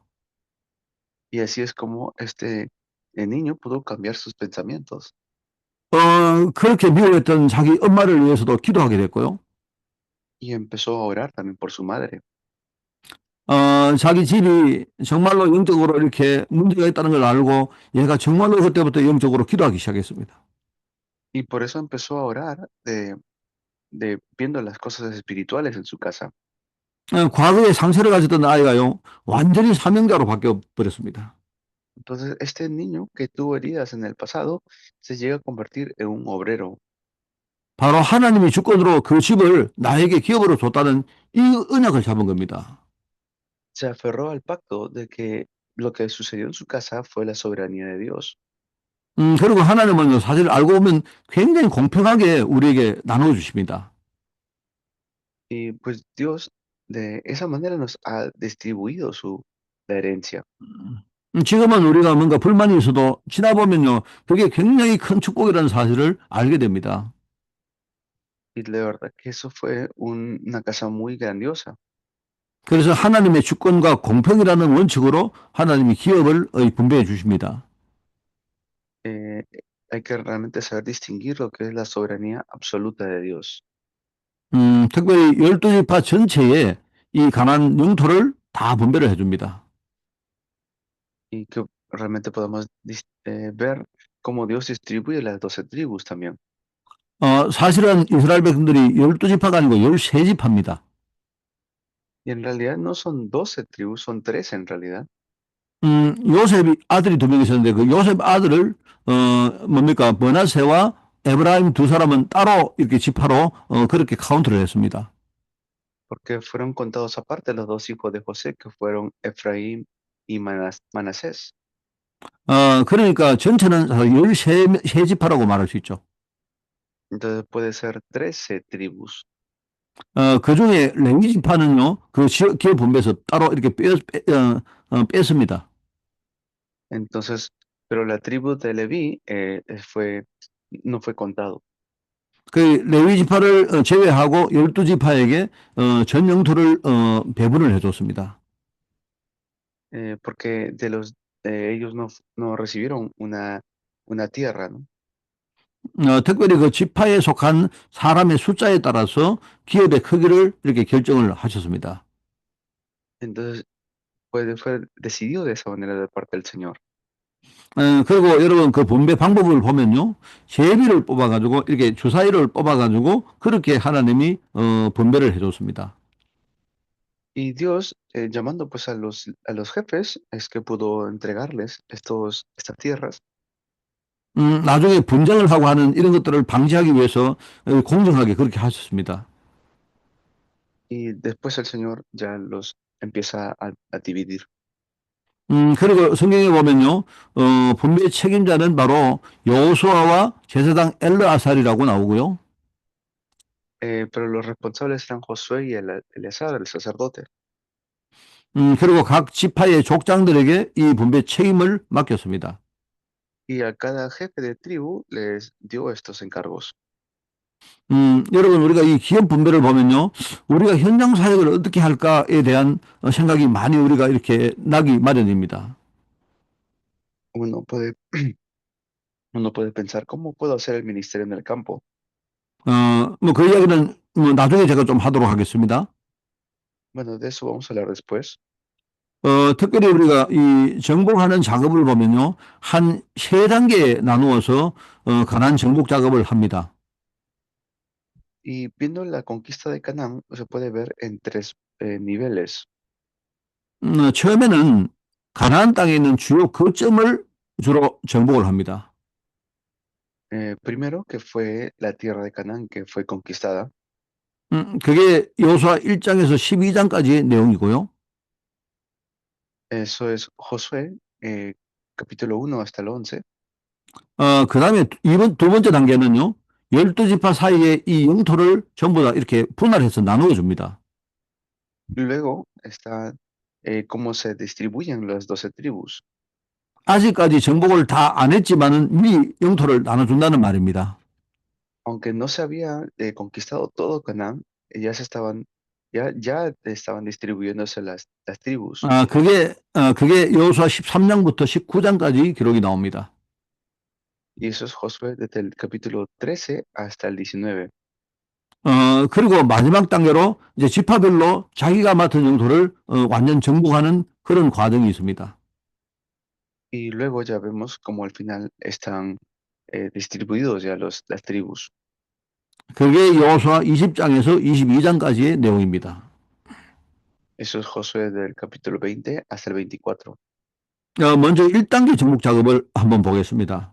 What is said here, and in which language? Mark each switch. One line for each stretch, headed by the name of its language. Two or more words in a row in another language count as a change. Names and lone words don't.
Spanish: Y así es como el niño pudo cambiar sus pensamientos
Korean: 그렇게 미워했던 자기 엄마를 위해서도 기도하게 됐고요.
Spanish: y empezó a orar también por su madre.
Korean: 자기 집이 정말로 영적으로 이렇게 문제가 있다는 걸 알고 얘가 정말로 그때부터 영적으로 기도하기 시작했습니다.
Spanish: Y por eso empezó a orar de viendo las cosas espirituales en su casa.
Korean: 과거에 상처를 가졌던 아이가요, 완전히 사명자로 바뀌어 버렸습니다.
Spanish: Entonces, este niño que tuvo heridas en el pasado se llega a convertir en un obrero.
Korean: 바로 하나님이 주권으로 그 집을 나에게 기업으로 줬다는 이 언약을 잡은 겁니다.
Spanish: Se aferró al pacto de que lo que sucedió en su casa fue la soberanía de Dios.
Korean: 그리고 하나님은 사실 알고 보면 굉장히 공평하게 우리에게 나눠 주십니다.
Spanish: Y pues Dios de esa manera nos ha distribuido la herencia.
Korean: 지금은 우리가 뭔가 불만이 있어도 지나보면요, 그게 굉장히 큰 축복이라는 사실을 알게 됩니다.
Spanish: Y la verdad que eso fue una casa muy grandiosa.
Korean: 그래서 하나님의 주권과 공평이라는 원칙으로 하나님이 기업을 분배해 주십니다.
Spanish: Eh, hay que realmente saber distinguir lo que es la soberanía absoluta de Dios.
Korean: 특별히 12지파 전체에 이 가나안 영토를 다 분배를 해줍니다.
Spanish: Y que realmente podamos ver cómo Dios distribuye las 12 tribus también.
Korean: 사실은 이스라엘 백성들이 12지파가 아니고 13지파입니다.
Spanish: Y en realidad no son 12 tribus, son 13 en realidad.
Korean: 요셉이 아들이 두 명 있었는데 그 요셉 아들을 뭡니까 머나세와 에브라임 두 사람은 따로 이렇게 지파로 그렇게 카운트를 했습니다.
Spanish: Porque fueron contados aparte los dos hijos de José, que fueron Efraín y Manasés.
Korean: 그러니까 전체는 13지파라고 말할 수 있죠.
Spanish: Entonces puede ser 13 tribus.
Korean: 그 중에 레위 지파는요, 그 기업 분배에서 따로 이렇게 뺐습니다.
Spanish: Entonces, pero la tribu de Leví no fue contado,
Korean: 그 레위 지파를 제외하고 12지파에게 전 영토를 배분을 해줬습니다.
Spanish: porque ellos no recibieron una tierra, ¿no?
Korean: 특별히 그 지파에 속한 사람의 숫자에 따라서 기업의 크기를 이렇게 결정을 하셨습니다.
Spanish: Entonces, fue decidido de esa manera de parte del Señor.
Korean: 그리고 여러분 그 분배 방법을 보면요. 제비를 뽑아가지고 이렇게 주사위를 뽑아가지고 그렇게 하나님이 분배를 해줬습니다.
Spanish: Y Dios, llamando pues a los jefes, es que pudo entregarles estas tierras.
Korean: 나중에 분쟁을 하고 하는 이런 것들을 방지하기 위해서 공정하게 그렇게 하셨습니다.
Spanish: Y después el Señor ya los empieza a dividir.
Korean: 그리고 성경에 보면요, 분배 책임자는 바로 여호수아와 제사장 엘르아살이라고 나오고요.
Spanish: Pero los responsables eran Josué y Eleazar, el sacerdote.
Korean: 그리고 각 지파의 족장들에게 이 분배 책임을 맡겼습니다.
Spanish: Y a cada jefe de tribu les dio estos encargos.
Korean: 여러분, 우리가 이 기업 분배를 보면요, 우리가 현장 사역을 어떻게 할까에 대한 생각이 많이 우리가 이렇게 나기 마련입니다.
Spanish: Uno puede, uno puede pensar, ¿cómo puedo hacer el ministerio en el campo?
Korean: 뭐 그 이야기는 나중에 제가 좀 하도록 하겠습니다.
Spanish: Bueno, de eso vamos a hablar después.
Korean: 특별히 우리가 이 정복하는 작업을 보면요, 한 세 단계에 나누어서 가난 정복 작업을 합니다.
Spanish: Y viendo la conquista de Canaán, se puede ver en tres niveles.
Korean: 처음에는 가나안 땅에 있는 주요 거점을 주로 정복을 합니다.
Spanish: Primero, que fue la tierra de Canaán, que fue conquistada.
Korean: 그게 여호수아 1장에서 12장까지의 내용이고요.
Spanish: Eso es Josué, capítulo 1 hasta el 11.
Korean: 그 다음에 두 번째 단계는요, 12지파 사이에 이 영토를 전부 다 이렇게 분할해서 나누어 줍니다.
Spanish: Luego está cómo se distribuyen las 12 tribus.
Korean: 아직까지 정복을 다 안 했지만은 미리 영토를 나눠준다는 말입니다.
Spanish: Aunque no se había conquistado todo Canaán, ya estaban distribuyéndose las tribus.
Korean: 그게 여호수아 13장부터 19장까지 기록이 나옵니다.
Spanish: Y eso es Josué desde el capítulo 13 hasta el 19.
Korean: 그리고 마지막 단계로 이제 지파별로 자기가 맡은 영토를 완전 정복하는 그런 과정이 있습니다.
Spanish: Y luego ya vemos cómo al final están distribuidos ya las tribus.
Korean: 그게 여호수아 20장에서 22장까지의 내용입니다.
Spanish: Eso es Josué del capítulo 20 hasta el 24.
Korean: 먼저 1단계 정복 작업을 한번 보겠습니다.